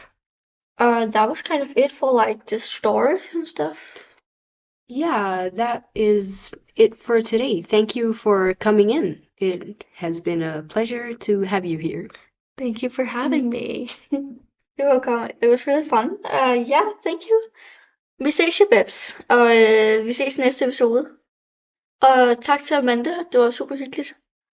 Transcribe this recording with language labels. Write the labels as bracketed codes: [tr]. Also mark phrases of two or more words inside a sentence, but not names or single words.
[en] That was kind of it for like the stores and stuff. Yeah, that is it for today. Thank you for coming in. It has been a pleasure to have you here. Thank you for having me. You're welcome. It was really fun. Yeah, thank you. [da] Vi ses, Babs, og vi ses i næste episode. Og tak til Amanda, det var super hyggeligt.